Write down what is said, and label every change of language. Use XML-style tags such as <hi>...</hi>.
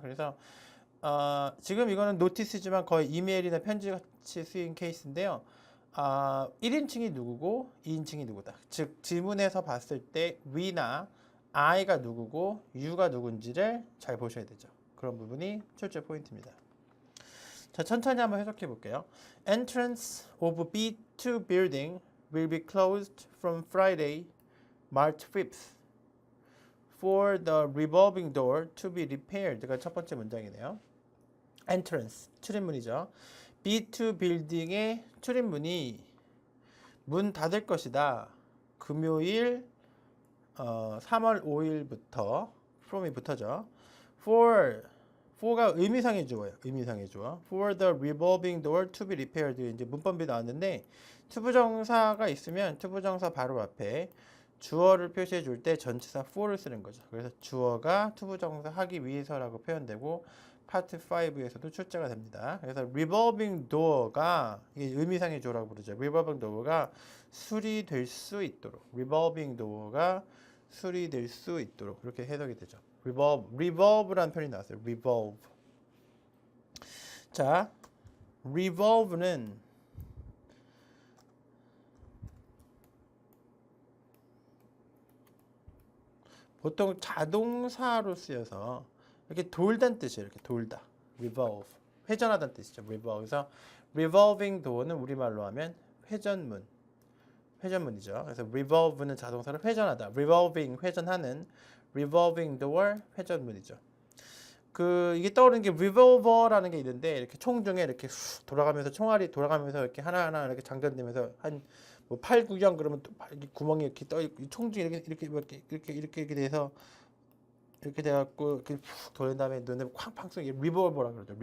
<ko>그래서 지금 이거는 노티스지만 거의 이메일이나 편지같이 쓰인 케이스인데요. 1인칭이 누구고 2인칭이 누구다. 즉 지문에서 봤을 때 we나 I가 누구고 you가 누군지를 잘 보셔야 되죠. 그런 부분이 출제 포인트입니다. 자, 천천히 한번 해석해 볼게요.</ko> <en>Entrance of B2 building will be closed from Friday, March 5th for the revolving door to be repaired</en> <ko>가 첫 번째 문장이네요. Entrance, 출입문이죠. B2 빌딩의 출입문이 문 닫을 것이다. 금요일 3월 5일부터 from이 붙어죠. for가 의미상의 주어예요. 의미상의 주어.</ko> <en>For the revolving door to be repaired.</en> <ko>이제 문법이 나왔는데 투부정사가 있으면 투부정사 바로 앞에 주어를 표시해 줄 때 전치사 for를 쓰는 거죠. 그래서 주어가 투부정사 하기 위해서라고 표현되고 파트 5에서도 출제가 됩니다. 그래서 revolving door가 이게 의미상의 주어라고 부르죠. revolving door가 수리될 수 있도록 revolving door가 수리될 수 있도록 이렇게 해석이 되죠. revolve라는 표현이 나왔어요. revolve. 자, revolve는 보통 자동사로 쓰여서 이렇게 돌다는 뜻이에요. 이렇게 돌다. revolve. 회전하다는 뜻이죠. revolve. 그래서 revolving door는 우리말로 하면 회전문이죠. 그래서 revolve는 자동사로 회전하다. revolving 회전하는 revolving door 회전문이죠. 이게 떠오르는 게 revolver라는 게 있는데 이렇게 총 중에 이렇게 돌아가면서 총알이 돌아가면서 이렇게 하나하나 이렇게 장전되면서 한 뭐 8, 9경 그러면 또 이렇게 구멍이 이렇게 떠 있고 총 중에 이렇게 돼서 이렇게 돼갖고 이렇게 푹 돌린 다음에 눈에 쾅팡 쏘게 리볼버라고 그러죠.</ko>